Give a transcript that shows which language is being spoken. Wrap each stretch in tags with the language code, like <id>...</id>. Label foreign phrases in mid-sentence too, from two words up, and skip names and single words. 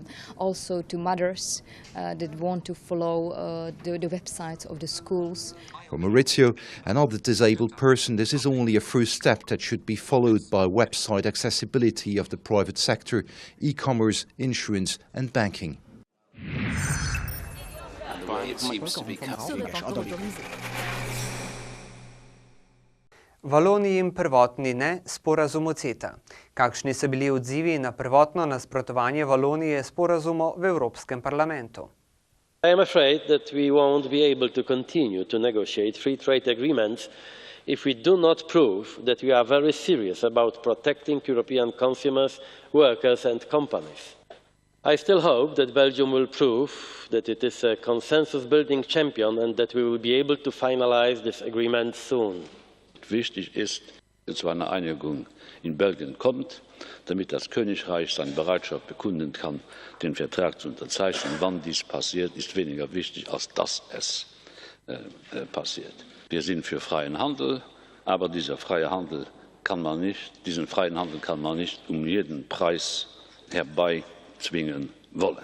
<en>Also to mothers that want to follow the websites of the schools. For Maurizio, another disabled person, this is only a first step that should be followed by website accessibility of the private sector, e-commerce, insurance and banking.</en> <sl>Valonijin prvotni ne, sporazumu CETA. Kakšni so bili odzivi na prvotno nasprotovanje Valonije sporazumu v Evropskem parlamentu?</sl> <en>I am afraid that we won't be able to continue to negotiate free trade agreements if we do not prove that we are very serious about protecting European consumers, workers and companies. I still hope that Belgium will prove that it is a consensus-building champion and that we will be able to finalize this agreement soon.</en> <de>Wichtig ist, dass zu einer Einigung in Belgien kommt, damit das Königreich seine Bereitschaft bekunden kann, den Vertrag zu unterzeichnen. Wann dies passiert, ist weniger wichtig, als dass es passiert. Wir sind für freien Handel, aber diesen freien Handel kann man nicht um jeden Preis herbeizwingen wollen.</de>